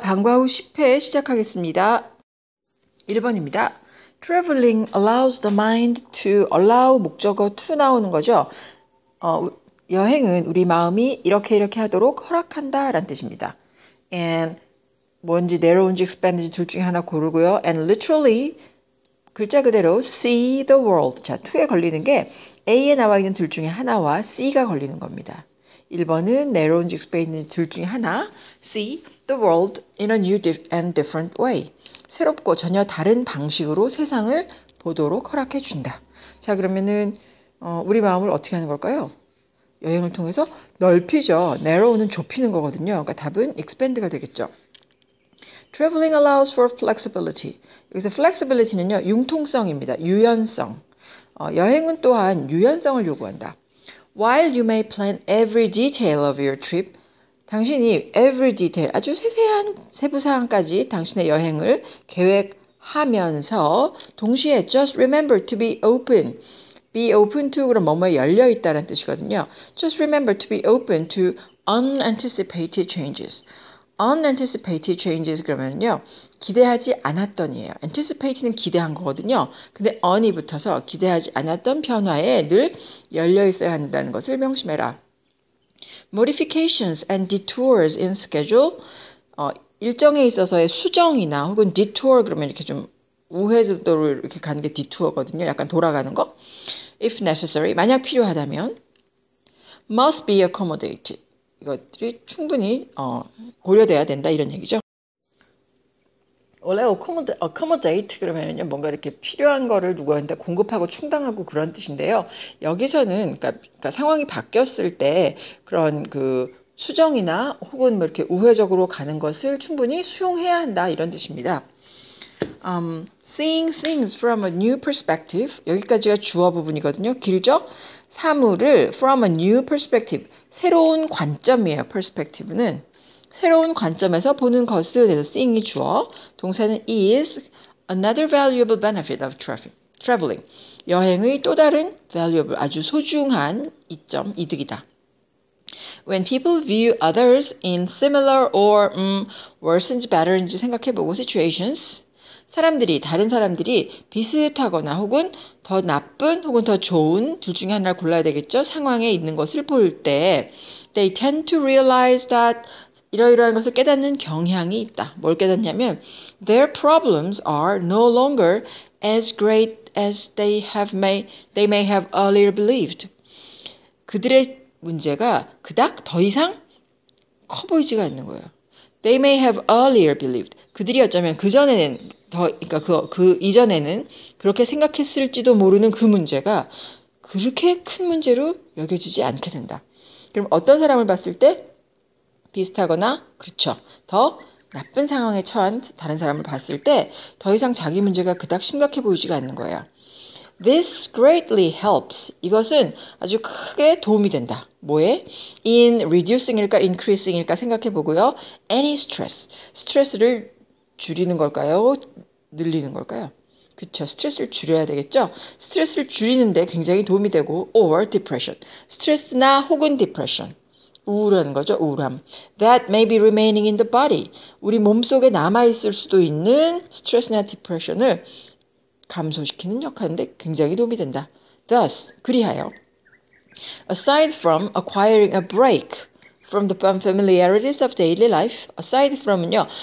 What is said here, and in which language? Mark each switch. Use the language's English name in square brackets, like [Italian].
[Korean] 방과 후 10회 시작하겠습니다. 1번입니다. [English] Traveling allows the mind to allow [Korean] 목적어 [English] to [Korean] 나오는 거죠. 여행은 우리 마음이 이렇게 하도록 허락한다 라는 뜻입니다. And 뭔지 narrow인지 expand인지 둘 중에 하나 고르고요. [English] And literally [Korean] 글자 그대로 [English] see the world. [Korean] 자, to에 걸리는 게 A에 나와 있는 둘 중에 하나와 C가 걸리는 겁니다. 1번은 narrow인지 expand인지 둘 중에 하나 [English] see the world in a new and different way. [Korean] 새롭고 전혀 다른 방식으로 세상을 보도록 허락해 준다. 자, 그러면은 우리 마음을 어떻게 하는 걸까요? 여행을 통해서 넓히죠. narrow는 좁히는 거거든요. 그러니까 답은 expand가 되겠죠. [English] Traveling allows for flexibility. [Korean] 여기서 flexibility는요, 융통성입니다. 유연성. 여행은 또한 유연성을 요구한다. [English] While you may plan every detail of your trip, [Korean] 당신이 [English] every detail, [Korean] 아주 세세한 세부 사항까지 당신의 여행을 계획하면서 동시에 [English] just remember to be open. Be open to [Korean] 그럼 뭐뭐에 열려 있다는 뜻이거든요. [English] Just remember to be open to unanticipated changes. unanticipated changes [Korean] 그러면요. 기대하지 않았던이에요. anticipated는 기대한 거거든요. 근데 un이 붙어서 기대하지 않았던 변화에 늘 열려 있어야 한다는 것을 명심해라. [English] Modifications and detours in schedule. [Korean] 일정에 있어서의 수정이나 혹은 detour 그러면 이렇게 좀 우회도로 이렇게 가는 게 detour거든요. 약간 돌아가는 거. [English] If necessary, [Korean] 만약 필요하다면 [English] must be accommodated. [Korean] 이것들이 충분히 고려돼야 된다 이런 얘기죠. 원래 accommodate 그러면은요 뭔가 이렇게 필요한 거를 누구한테 공급하고 충당하고 그런 뜻인데요. 여기서는 그러니까 상황이 바뀌었을 때 그런 그 수정이나 혹은 뭐 이렇게 우회적으로 가는 것을 충분히 수용해야 한다 이런 뜻입니다. [English] Seeing things from a new perspective. [Korean] 여기까지가 주어 부분이거든요. 길죠? 사물을 [English] from a new perspective. [Korean] 새로운 관점이에요. perspective는. 새로운 관점에서 보는 것을 해서 seeing이 주어. 동사는 [English] is another valuable benefit of traveling. [Korean] 여행의 또 다른 valuable, 아주 소중한 이점, 이득이다. [English] When people view others in similar or worse인지 better인지 [Korean] 생각해보고 [English] situations. [Korean] 다른 사람들이 비슷하거나 혹은 더 나쁜 혹은 더 좋은 둘 중에 하나를 골라야 되겠죠. 상황에 있는 것을 볼 때 [English] they tend to realize that [Korean] 이러이러한 것을 깨닫는 경향이 있다. 뭘 깨닫냐면 [English] their problems are no longer as great as they may have earlier believed. [Korean] 그들의 문제가 그닥 더 이상 커 보이지가 않는 거예요. [English] They may have earlier believed. [Korean] 그들이 어쩌면 그전에는 그러니까 그 이전에는 그렇게 생각했을지도 모르는 그 문제가 그렇게 큰 문제로 여겨지지 않게 된다. 그럼 어떤 사람을 봤을 때 비슷하거나 그렇죠. 더 나쁜 상황에 처한 다른 사람을 봤을 때 더 이상 자기 문제가 그닥 심각해 보이지가 않는 거예요. [English] This greatly helps. [Korean] 이것은 아주 크게 도움이 된다. 뭐에? In reducing일까 increasing일까 생각해 보고요. [English] Any stress. [Korean] 스트레스를 줄이는 걸까요? 늘리는 걸까요? 그렇죠. 스트레스를 줄여야 되겠죠. 스트레스를 줄이는데 굉장히 도움이 되고 [English] or depression. [Korean] 스트레스나 혹은 depression. 우울한 거죠. 우울함. [English] That may be remaining in the body. [Korean] 우리 몸속에 남아있을 수도 있는 스트레스나 디프레션을 감소시키는 역할인데 굉장히 도움이 된다. [English] Thus, [Korean] 그리하여 [English] aside from acquiring a break from the familiarities of daily life, aside from은요.